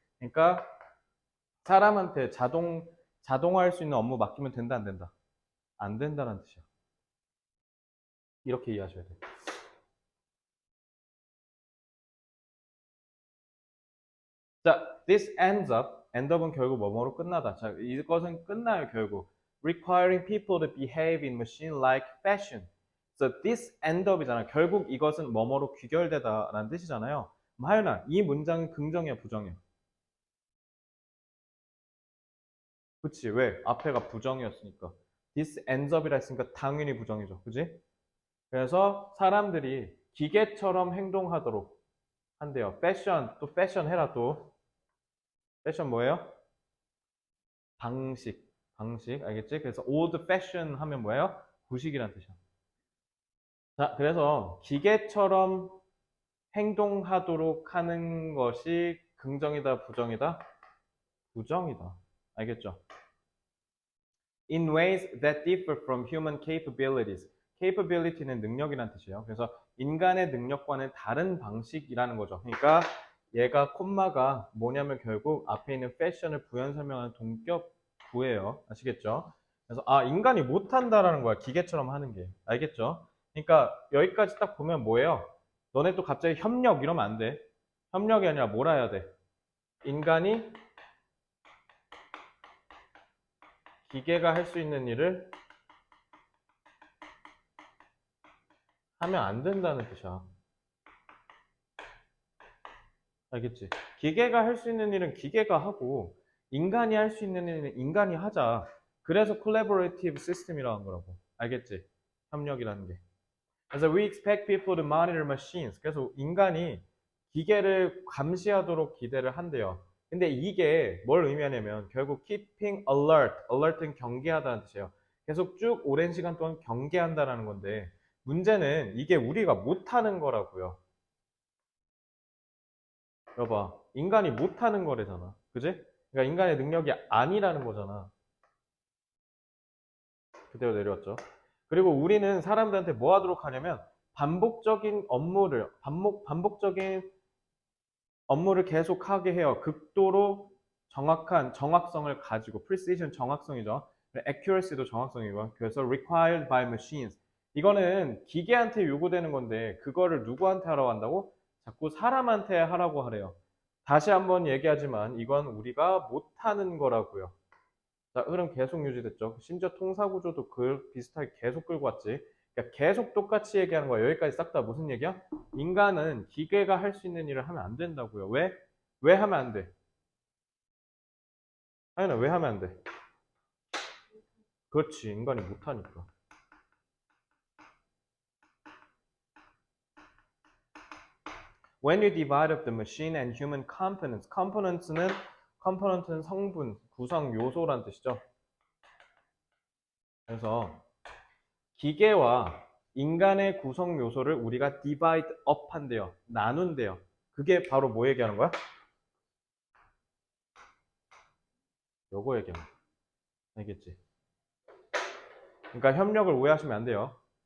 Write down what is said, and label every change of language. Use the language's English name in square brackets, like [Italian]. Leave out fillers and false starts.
[Korean] 그러니까 사람한테 자동화할 수 있는 업무 맡기면 된다 안 된다? 안 된다는 뜻이야. 이렇게 이해하셔야 돼요. [English] 자, this ends up. [Korean] end up은 결국 뭐뭐로 끝나다. 자, 이것은 끝나요 결국. [English] requiring people to behave in machine-like fashion. So this end up이잖아. [Korean] 결국 이것은 뭐뭐로 귀결되다라는 뜻이잖아요. 하연아, 이 문장은 긍정이야, 부정이야? 그치? 왜? 앞에가 부정이었으니까. [English] this ends up [Korean] 이라 했으니까 당연히 부정이죠. 그지? 그래서 사람들이 기계처럼 행동하도록 한대요. 패션, 또 패션 해라 또. 패션 뭐예요? 방식, 알겠지? 그래서 old fashion 하면 뭐예요? 구식이란 뜻이야. 자, 그래서 기계처럼 행동하도록 하는 것이 긍정이다, 부정이다? 부정이다. 알겠죠? [English] In ways that differ from human capabilities. [Korean] capability는 능력이란 뜻이에요. 그래서 인간의 능력과는 다른 방식이라는 거죠. 그러니까 얘가 콤마가 뭐냐면 결국 앞에 있는 패션을 부연 설명하는 동격 구예요. 아시겠죠? 그래서 인간이 못한다라는 거야. 기계처럼 하는 게. 알겠죠? 그러니까 여기까지 딱 보면 뭐예요? 너네 또 갑자기 협력 이러면 안 돼. 협력이 아니라 뭐라 해야 돼? 인간이 기계가 할 수 있는 일을 하면 안 된다는 뜻이야. 알겠지? 기계가 할 수 있는 일은 기계가 하고 인간이 할 수 있는 일은 인간이 하자. 그래서 collaborative system이라는 거라고. 알겠지? 협력이라는 게. [English] 그래서 we expect people to monitor machines. [Korean] 그래서 인간이 기계를 감시하도록 기대를 한대요. 근데 이게 뭘 의미하냐면 결국 [English] keeping alert. [Korean] alert는 경계하다는 뜻이에요. 계속 쭉 오랜 시간 동안 경계한다라는 건데 문제는 이게 우리가 못하는 거라고요. 여봐, 인간이 못하는 거래잖아. 그지? 그러니까 인간의 능력이 아니라는 거잖아. 그대로 내려왔죠. 그리고 우리는 사람들한테 뭐 하도록 하냐면 반복적인 반복적인 업무를 계속하게 해요. 극도로 정확한 정확성을 가지고 precision 정확성이죠. accuracy도 정확성이고 그래서 [English] required by machines. [Korean] 이거는 기계한테 요구되는 건데 그거를 누구한테 하라고 한다고? 자꾸 사람한테 하라고 하래요. 다시 한번 얘기하지만 이건 우리가 못하는 거라고요. 자, 흐름 계속 유지됐죠. 심지어 통사구조도 비슷하게 계속 끌고 왔지. 그러니까 계속 똑같이 얘기하는 거야. 여기까지 싹 다 무슨 얘기야? 인간은 기계가 할 수 있는 일을 하면 안 된다고요. 왜? 왜 하면 안 돼? 하연아, 왜 하면 안 돼? 그렇지. 인간이 못하니까. [English] When you divide up the machine and human components는 [Korean] 성분, 구성 요소란 뜻이죠. 그래서 기계와 인간의 구성 요소를 우리가 divide up 한대요. 나눈대요. 그게 바로 뭐 얘기하는 거야? 요거 얘기하는 거야. 알겠지? 그러니까 협력을 오해하시면 안 돼요.